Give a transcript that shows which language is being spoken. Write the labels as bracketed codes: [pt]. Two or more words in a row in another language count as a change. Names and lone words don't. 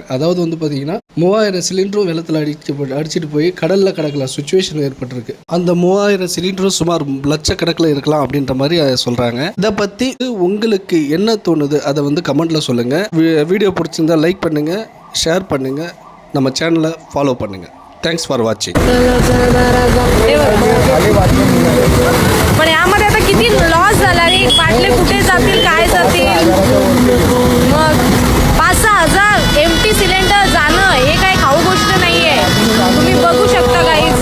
[ta] அதாவது வந்து பார்த்திங்கன்னா 3000 சிலிண்டரும் வெள்ளத்தில் அடிச்சுட்டு போய் கடலில் கிடக்கலாம் சுச்சுவேஷன் ஏற்பட்டிருக்கு. அந்த 3000 சிலிண்டரும் சுமார் லட்சக்கணக்கில் இருக்கலாம் அப்படின்ற மாதிரி சொல்கிறாங்க. இதை பற்றி உங்களுக்கு என்ன தோணுது அதை வந்து கமெண்ட்டில் சொல்லுங்கள். வீடியோ பிடிச்சிருந்தா லைக் பண்ணுங்கள், ஷேர் பண்ணுங்கள், நம்ம சேனலை ஃபாலோ பண்ணுங்கள். [en] Thanks for watching. [mr] पण यामध्ये आता किती लॉस झाला रे. बाटले कुठे जातील, काय जातील. मग 5-6 हजार [en] empty cylinder [mr] जाणं हे काय खाऊ गोष्ट नाहीये. तुम्ही बघू शकता गाईज.